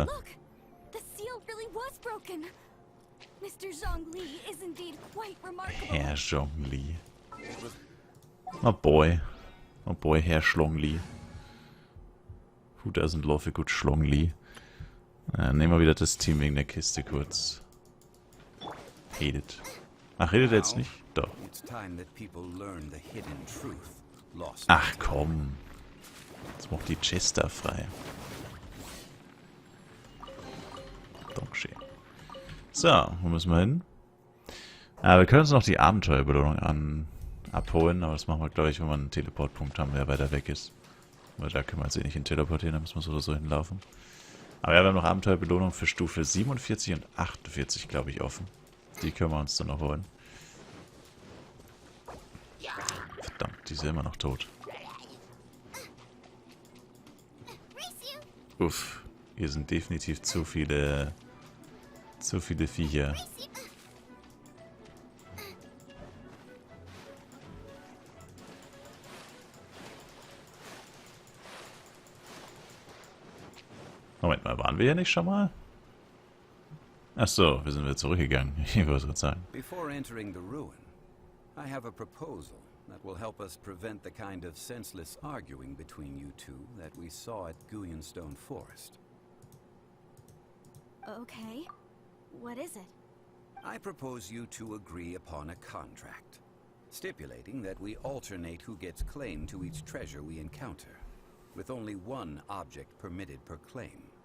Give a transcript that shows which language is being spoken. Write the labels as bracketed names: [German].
[English] Look, the seal really was broken. Mr. Zhongli is indeed quite remarkable. [German] Herr Zhongli. [English] Oh boy. Oh boy, [German] Herr Schlongli. [English] Who doesn't love a good Schlongli? [German] Nehmen wir wieder das Team wegen der Kiste kurz. Redet. Ach, redet er jetzt nicht? Doch. [English] It's time that people learn the hidden truth. Lost. [German] Ach komm. Jetzt macht die Chester frei. Dankeschön. So, wo müssen wir hin? Wir können uns noch die Abenteuerbelohnung abholen, aber das machen wir, glaube ich, wenn wir einen Teleportpunkt haben, der weiter weg ist. Weil da können wir uns eh nicht hin teleportieren, da müssen wir so oder so hinlaufen. Aber ja, wir haben noch Abenteuerbelohnung für Stufe 47 und 48, glaube ich, offen. Die können wir uns dann noch holen. Verdammt, die sind immer noch tot. Uff, hier sind definitiv zu viele Viecher. Moment mal, waren wir hier nicht schon mal? Ach so, wir sind wieder zurückgegangen. Ich wollte gerade sagen. [English] Before entering the ruin, I have a proposal that will help us prevent the kind of senseless arguing between you two that we saw at Guyenstone Forest. Okay, what is it? I propose you two agree upon a contract, stipulating that we alternate who gets claim to each treasure we encounter, with only one object permitted per claim.